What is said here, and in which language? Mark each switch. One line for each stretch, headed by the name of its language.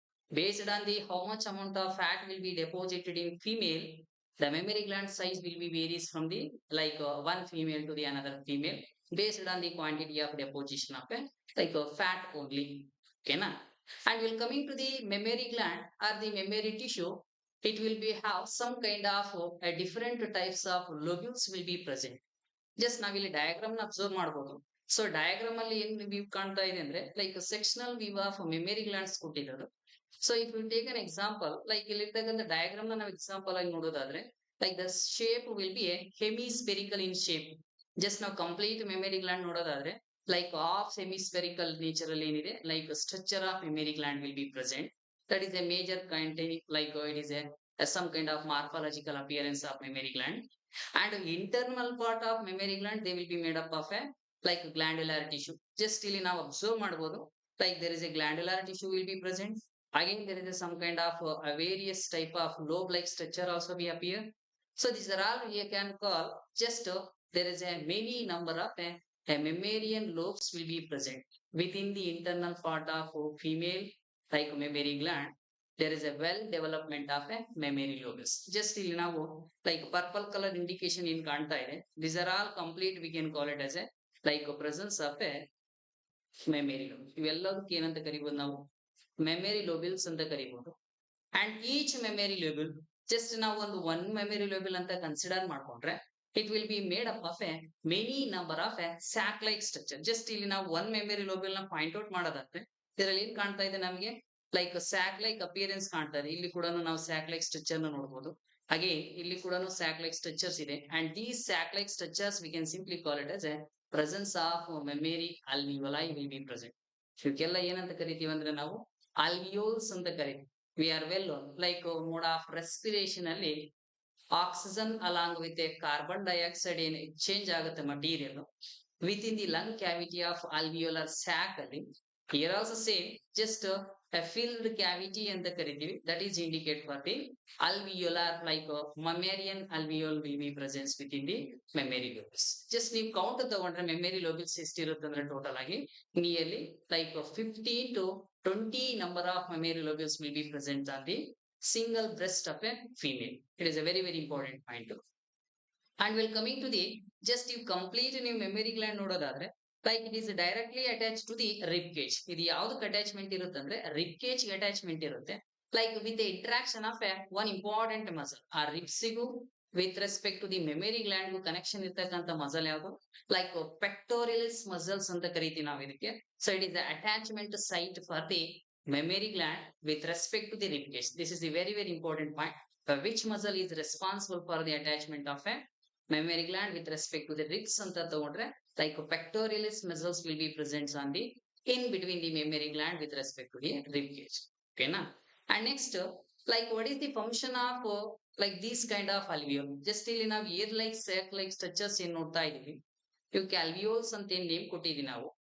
English: Based on the how much amount of fat will be deposited in female, the mammary gland size will be varies from the like one female to the another female based on the quantity of deposition of a like fat only. Okay, na? And will coming to the mammary gland or the mammary tissue, it will be have some kind of different types of lobules will be present.
Kannada: Just ನಾವಿಲ್ಲಿ diagram ನ observe ಮಾಡಬಹುದು. So diagram ಅಲ್ಲಿ ಏನ್ view ಕಾಣ್ತಾ ಇದೆ ಅಂದ್ರೆ like
English: sectional view of mammary glands
Kannada: ಕೊಟ್ಟಿರೋದು.
English: so if you take an example, like
Kannada: ಇಲ್ಲಿರ್ತಕ್ಕಂಥ ಡಯಾಗ್ರಾಮ್ ನ ನಾವು ಎಕ್ಸಾಂಪಲ್ ಆಗಿ ನೋಡೋದಾದ್ರೆ
English: Like the shape will be a hemispherical in shape. Just ನಾವು complete mammary gland
Kannada: ನೋಡೋದಾದ್ರೆ
English: like of hemispherical nature
Kannada: ಅಲ್ಲಿ ಏನಿದೆ
English: Like structure of mammary gland will be present. That is a major containing like it is a some kind of morphological appearance of mammary gland. And internal part of mammary gland they will be made up of a like glandular tissue. Just
Kannada: ಇಲ್ಲಿ ನಾವು observe ಮಾಡಬಹುದು
English: like there is a glandular tissue will be present. Again there is some kind of a various type of lobe like structure also be appear. So these are all we can call just there is a many number of a mammalian lobes will be present within the internal part of female like mammary gland. There is a well development of a mammary lobes. Just
Kannada: ಇಲ್ಲಿ ನಾವು
English: like purple color indication in
Kannada: ಕಾಣ್ತಾ ಇದೆ.
English: These are all complete we can call it as a like a presence of a mammary lobe.
Kannada: ಇವೆಲ್ಲದಕ್ಕೆ ಏನಂತ ಕರಿಬಹುದು ನಾವು mammary lobules ಅಂತ ಕರಿಬಹುದು.
English: And each mammary lobule just ನಾವು one mammary lobule
Kannada: ಅಂತ consider ಮಾಡ್ಕೊಂಡ್ರೆ
English: it will be made up of a many number of a sac like structure.
Kannada: Just ಇಲ್ಲಿ ನಾವು one mammary lobule ನ ಪಾಯಿಂಟ್ ಔಟ್ ಮಾಡೋದಾದ್ರೆ ಇದರಲ್ಲಿ ಏನ್ ಕಾಣ್ತಾ ಇದೆ ನಮಗೆ ಲೈಕ್ ಸ್ಯಾಕ್ ಲೈಕ್ ಅಪಿಯರೆನ್ಸ್ ಕಾಣ್ತಾ ಇದೆ. ಇಲ್ಲಿ ಕೂಡ ನಾವು ಸ್ಯಾಕ್ ಲೈಕ್ ಸ್ಟ್ರಕ್ಚರ್ ನ ನೋಡಬಹುದು. ಹಾಗೆ ಇಲ್ಲಿ ಕೂಡ ಸ್ಯಾಕ್ ಲೈಕ್ ಸ್ಟ್ರಕ್ಚರ್ಸ್ ಇದೆ.
English: And these sac like structures we can simply call it as a presence of mammary alveoli will be present.
Kannada: ಇವಕ್ಕೆಲ್ಲ ಏನಂತ ಕರಿತೀವಿ ಅಂದ್ರೆ ನಾವು ಅಲ್ವಿಯೋಲ್ಸ್ ಅಂತ ಕರಿತೀವಿ.
English: we are well like mode of respiration ಅಲ್ಲಿ oxygen along with a carbon dioxide
Kannada: ಏನ್ exchange ಆಗುತ್ತೆ
English: Material within the lung cavity of alveolar sac ಅಲ್ಲಿ. Here also same, just a filled cavity and the karidivi that is indicate for the alveolar like mammalian alveol will be presence within the mammary lobes. Just ನೀವು count ತಗೊಂಡ್ರೆ mammary lobes
Kannada: ಎಷ್ಟಿರುತ್ತೆ ಅಂದ್ರೆ total ಆಗಿ
English: nearly like 15 to 20 number of mammary lobes will be present on the single breast of a female. It is a very very important point. And we'll coming to the just you complete new mammary gland
Kannada: ನೋಡೋದಾದ್ರೆ
English: like it is directly attached to the rib cage.
Kannada: ಇದು ಯಾವ್ದಕ್ಕೆ attachment ಇರುತ್ತೆ ಅಂದ್ರೆ rib cage attachment ಇರುತ್ತೆ.
English: like with the interaction of one important muscle ಆ ರಿಬ್ಸಿಗೂ with respect to the memory gland connection
Kannada: ಇರ್ತಕ್ಕಂಥ muscle ಯಾವುದು
English: like pectoralis muscles
Kannada: ಅಂತ ಕರಿತೀವಿ ನಾವು ಇದಕ್ಕೆ.
English: So it is the attachment site for the memory gland with respect to the rib cage. This is the very very important point. Which muscle is responsible for the attachment of a memory gland with respect to the ribs
Kannada: anta tagondre
English: like pectoralis muscles will be present on the in between the mammary gland with respect to the rib cage. Okay na? And next like what is the function of like this kind of alveoli?
Kannada: Just ಇಲ್ಲಿ ನಾವು
English: ear like sac like structures
Kannada: ಏನು ನೋಡ್ತಾ ಇದೀವಿ ಇವಕ್ಕೆ alveoles ಅಂತ ಏನು name ಕೊಟ್ಟಿದೀವಿ ನಾವು.